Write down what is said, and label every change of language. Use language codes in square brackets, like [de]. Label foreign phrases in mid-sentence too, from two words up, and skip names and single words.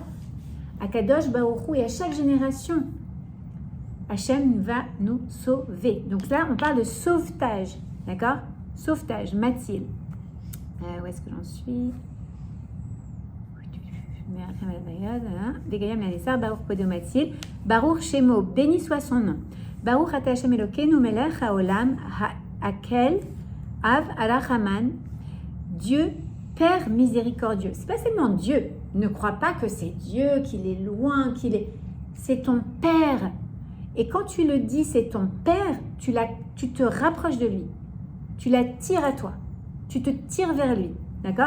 [he] הקדוש ברוך הוא, [fr] et à chaque génération, Hachem va nous sauver. Donc là, on parle de sauvetage, d'accord? Sauvetage, Matzil. Où est-ce que j'en suis? [he] ברוך שמו, [fr] béni soit son nom. [he] ברוך אתה השם אלוקינו מלך העולם האל אב הרחמן. [fr] Dieu, Père miséricordieux. C'est pas seulement Dieu. Ne crois pas que c'est Dieu, qu'il est loin, c'est ton Père. Et quand tu le dis, c'est ton Père, tu te rapproches de lui. Tu l'attires à toi. Tu te tires vers lui. D'accord?